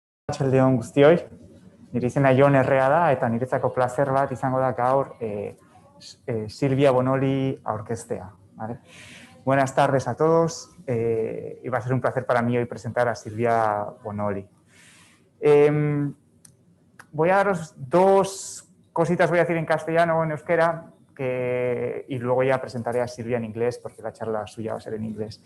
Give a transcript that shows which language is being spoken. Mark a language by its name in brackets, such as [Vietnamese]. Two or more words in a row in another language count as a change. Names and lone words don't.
[Basque] Arratsaldeon guztioi, nire izena Jon Errea da eta niretzako placer bat izango da gaur Silvia Bonoli aurkeztea. [Spanish] ¿Vale? Buenas tardes a todos. Y va a ser un placer para mí hoy presentar a Silvia Bonoli. Voy a daros dos cositas, voy a decir en castellano o en euskera, y luego ya presentaré a Silvia en inglés porque la charla suya va a ser en inglés.